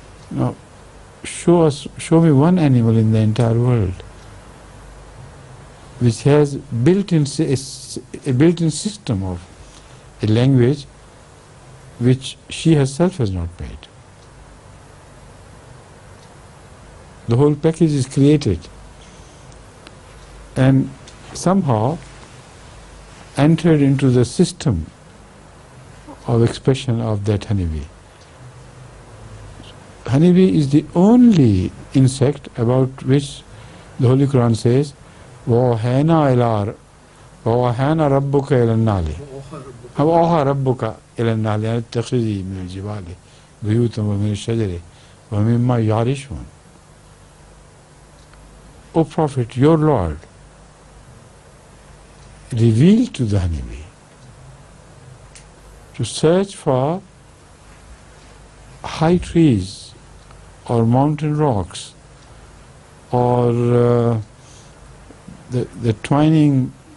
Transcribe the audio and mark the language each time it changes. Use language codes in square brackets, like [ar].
[en] Now, show me one animal in the entire world which has a built-in system of a language which she herself has not made. The whole package is created and somehow entered into the system of expression of that honeybee. Honeybee is the only insect about which the Holy Quran says, [ar] وَوَحَيْنَا رَبُّكَ إِلَى النَّحْلِ وَأَوْحَى رَبُّكَ إِلَى النَّحْلِ أَنِ اتَّخِذِي مِنَ الْجِبَالِ بُيُوتًا وَمِنَ الشَّجَرِ وَمِمَّا يَعْرِشُونَ. [en] O Prophet, your Lord revealed to the honeybee to search for high trees or mountain rocks or the twining,